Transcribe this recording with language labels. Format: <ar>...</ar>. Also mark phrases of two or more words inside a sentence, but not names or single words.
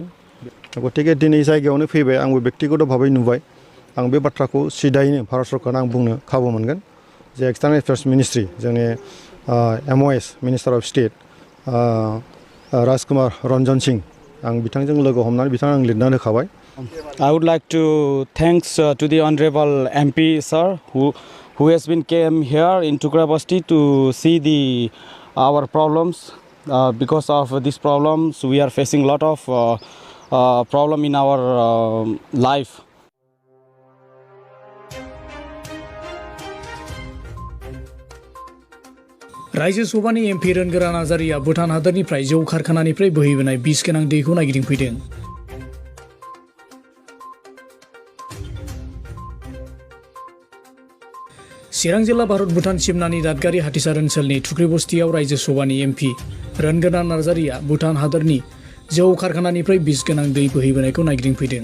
<brx>गतिके दिनै जायगायावनो फैबाय आंबो बेक्तिगत भाबै नुबाय। आं बे बाथ्राखौ सिदायैनो भारत सरकारनो आं बुंनो खाबु मोनगोन जे</brx> <en>external affairs ministry</en> <brx>जोंनि MOS</brx> <en>minister of state</en> <brx>राजकुमार रन्जन सिंह आं बिथांजों लोगो हमनानै बिथाङा आं लिरनानै होखाबाय।</brx> <en>I would like to thanks to the honorable MP sir who has been came here in Tukrabasti to see our problems. Because of these problems we are facing lot of problem in our life.</en> <brx>रायजो सभानि एमपि रोनगोरा नार्जारिया भुटान हादोरनिफ्राय जौ कारखानानिफ्राय बोहैबोनाय बिस गोनां दैखौ नायगिदिंफैदों। चिरां जिल्ला भारत भुटान सिमनानि दादगारि हाथिसार ओनसोलनि टुक्रिबस्तियाव रायजो सभानि एमपि रोनगोरा नार्जारिया भुटान हादोरनि जौ कारखानानिफ्राय बिस गोनां दै बोहैबोनायखौ नायगिदिंफैदों।</brx>